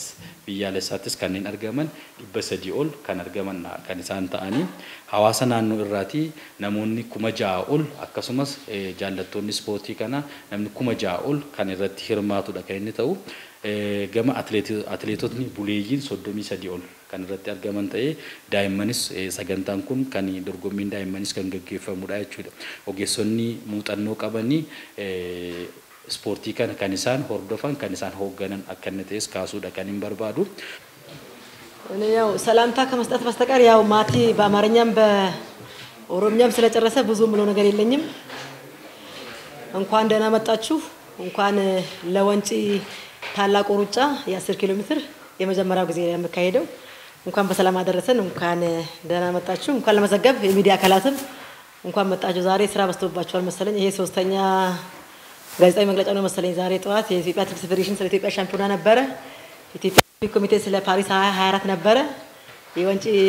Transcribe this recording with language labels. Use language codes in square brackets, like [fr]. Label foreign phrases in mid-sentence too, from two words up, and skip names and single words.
[om] biyyaalessaattis kanneen argaman 300 ol kan argaman kan isaan ta'anii hawaasa naannoo irraati namoonni 6,000 ol akkasumas jaallattoonni ispoortii kana namni 6,000 ol kan irratti hirmaatudha kan inni ta'u gama atileetotni buleeyyiin 33 ol kan irratti argaman ta'ee daa'immanis sagantaan kun kan dorgommiin daa'immanis kan gaggeeffamudha jechuudha. Ogeessonni muuxannoo qabanii ispoortii kana kan isaan hordofan kan isaan hoogganan akka inni ta'es kaasuudha kan hin barbaadu. [am] ያው ሰላምታ ከመስጠት በስተቀር ያው ማቲ በአማርኛም በኦሮምኛም ስለጨረሰ ብዙ ምሎ ነገር የለኝም። እንኳን ደህና መጣችሁ እንኳን ለወንጪ ታላቁ ሩጫ የ10 ኪሎ ሜትር የመጀመሪያው ጊዜ የሚካሄደው እንኳን በሰላም አደረሰን እንኳን ደህና መጣችሁ እንኳን ለመዘገብ የሚዲያ አካላትም እንኳን መጣችሁ። ዛሬ ስራ በዝቶባችኋል መሰለኝ። ይሄ ሶስተኛ ጋዜጣዊ መግለጫ ነው መሰለኝ። ዛሬ ጠዋት የኢትዮጵያ አትሌቲክስ ፌዴሬሽን ስለ ኢትዮጵያ ሻምፒዮና ነበረ። ኢትዮጵያ ኮሚቴ ስለ ፓሪስ 2024 ነበረ። የወንጪ